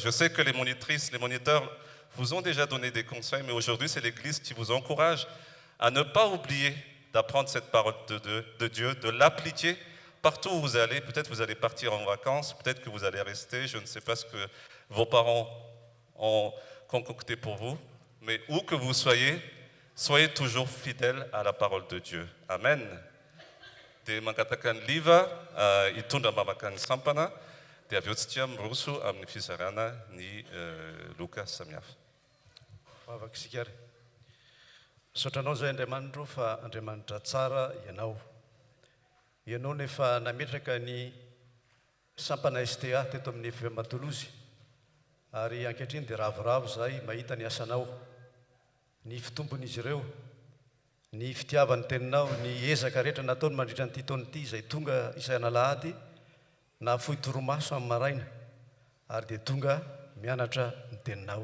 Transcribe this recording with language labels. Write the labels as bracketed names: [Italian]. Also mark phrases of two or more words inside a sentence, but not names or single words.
[French] Je sais que les monitrices, les moniteurs vous ont déjà donné des conseils, mais aujourd'hui, c'est l'Église qui vous encourage à ne pas oublier d'apprendre cette parole de Dieu, de l'appliquer partout où vous allez, peut-être vous allez partir en vacances, peut-être que vous allez rester, je ne sais pas ce que vos parents ont concocté pour vous, mais où que vous soyez, soyez toujours fidèles à la parole de Dieu. Amen. [Malagasy] Dia mangatakan liva hitondra mamakan sampana dia avy eo tsika miroso amin'ny fizarana ny loka samihafa. Afaka isika ary. Saotranao zay Andriamanitro fa Andriamanitra tsara ianao nefa nametraka ny sampana STA teto amin'ny FM Matolozy ary ankehitriny dia ravoravo zahay mahita ny asanao, ny fitombon'izy ireo, ny fitiavan'ny teninao, ny ezaka rehetra nataony mandritra nyity taona ity izay tonga isaina Alahady nahafohy toromaso amin'ny maraina ary dia tonga mianatra ny teninao.